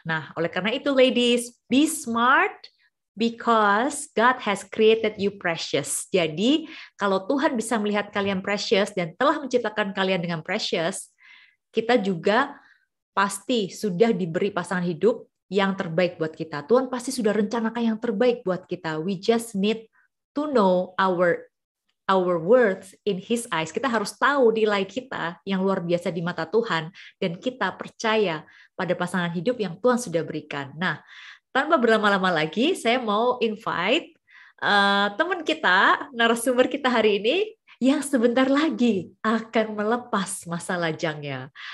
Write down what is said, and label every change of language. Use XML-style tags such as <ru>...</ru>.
<id>Nah, oleh karena itu</id> <en>ladies, be smart because God has created you precious.</en> <id>Jadi, kalau Tuhan bisa melihat kalian precious dan telah menciptakan kalian dengan precious, kita juga pasti sudah diberi pasangan hidup yang terbaik buat kita. Tuhan pasti sudah rencanakan yang terbaik buat kita.</id> <en>We just need to know our worth in His eyes.</en> <id>Kita harus tahu nilai kita yang luar biasa di mata Tuhan, dan kita percaya pada pasangan hidup yang Tuhan sudah berikan. Nah, tanpa berlama-lama lagi, saya mau invite teman kita, narasumber kita hari ini, yang sebentar lagi akan melepas masa lajangnya.</id>